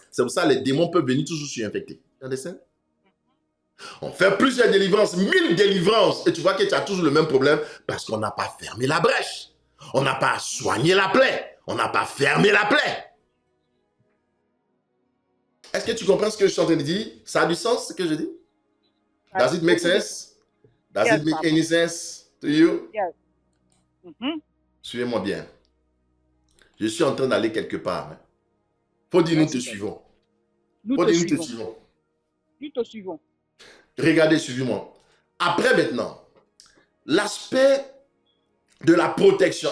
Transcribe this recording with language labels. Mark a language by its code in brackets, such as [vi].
[fr] C'est pour ça que les démons peuvent venir toujours surinfecter. [en] You understand? [fr] On fait plusieurs délivrances, 1000 délivrances, et tu vois que tu as toujours le même problème parce qu'on n'a pas fermé la brèche. On n'a pas soigné la plaie. On n'a pas fermé la plaie. Est-ce que tu comprends ce que je suis en train de dire? Ça a du sens ce que je dis? [en] Does it make sense? Does it make any sense to you? Yes. [fr] Suivez-moi bien. Je suis en train d'aller quelque part. Faut dire nous te suivons. Faut dire nous te suivons. Nous te suivons. Regardez, suivez-moi. Après maintenant, l'aspect de la protection.